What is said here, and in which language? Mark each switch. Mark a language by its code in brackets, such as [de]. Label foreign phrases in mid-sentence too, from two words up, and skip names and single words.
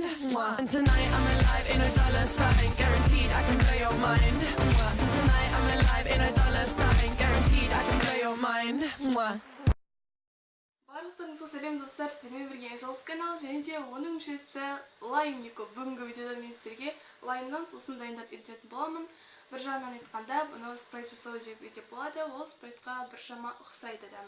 [en] And tonight I'm alive, ain't no dollar sign. Guaranteed I can blow your mind. And tonight I'm alive, ain't no dollar sign. Guaranteed I can blow your mind. [kk] барлықтарыңызға сәлем достар, сіздермен бірге Жалсы канал және де оның мүшесі Лаймнико. Бүгінгі видеода мен сіздерге лаймнан сусын дайындап үйрететін боламын. Бір жағынан айтқанда, бұны спрайт жасау деп болады, ол спрайтқа біршама ұқсайды дамын.